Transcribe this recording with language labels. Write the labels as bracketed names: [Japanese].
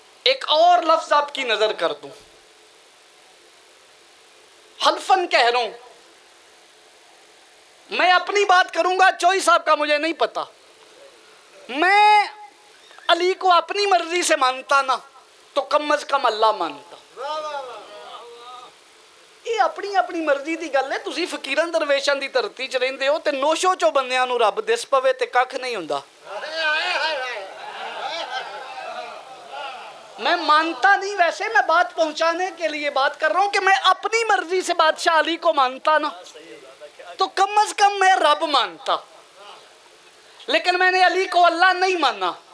[Urdu] ایک اور لفظ آپ کی نظر کر دوں، حلفاً کہہ رہا ہوں، میں اپنی بات کروں گا، چوئی صاحب کا مجھے نہیں پتا. میں علی کو اپنی مرضی سے مانتا نا تو کم از کم اللہ مانتا. [Punjabi] یہ اپنی اپنی مرضی دی گل ہے. تسی فقیراں درویشاں دی دھرتی چ رہندے ہو تے نوشو چو بندیاں نو رب دس پوے تے ککھ نہیں ہوندا. [Urdu] میں مانتا نہیں، ویسے میں بات پہنچانے کے لیے بات کر رہا ہوں کہ میں اپنی مرضی سے بادشاہ علی کو مانتا نا تو کم از کم میں رب مانتا. لیکن میں نے علی کو اللہ نہیں مانا.